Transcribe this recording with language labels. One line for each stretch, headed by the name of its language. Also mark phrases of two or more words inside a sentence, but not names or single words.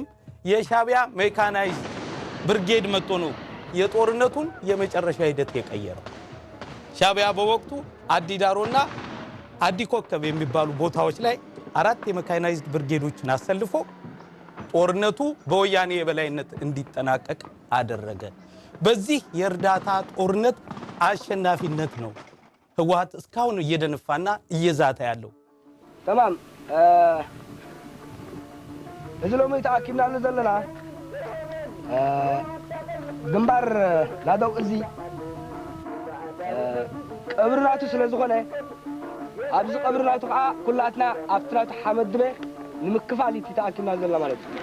Amharic: የሻዕቢያ ሜካናይዝድ ብርጌድ መጥቶ ነው የጦርነቱን የመጨረሻ ሂደት የቀየረው ሻዕቢያ በወቅቱ አዲዳሮና አዲኮከብ የሚባሉ ቦታዎች ላይ 4 የሜካናይዝድ ብርጌዶችን አሰልፎ ጦርነቱ በወያኔ የበላይነት እንዲጠናቀቅ አደረገ በዚህ የእርዳታ ጦርነት አሸናፊነት ነው ህወሓት እስካሁን እየደነፋና እየዛተ ያለው
Tigrinya: تمام እዝሎሚ ተአኪብናሉ ዘለና ግንባር ላደው እዚ ቀብርናቱ ስለዝኾነ ኣብዚ ቀብርናቱ ከዓ ኩላትና ኣብትናቱ ሓመድበ ንምክፋሊት ተአኪብና ዘለና ማለት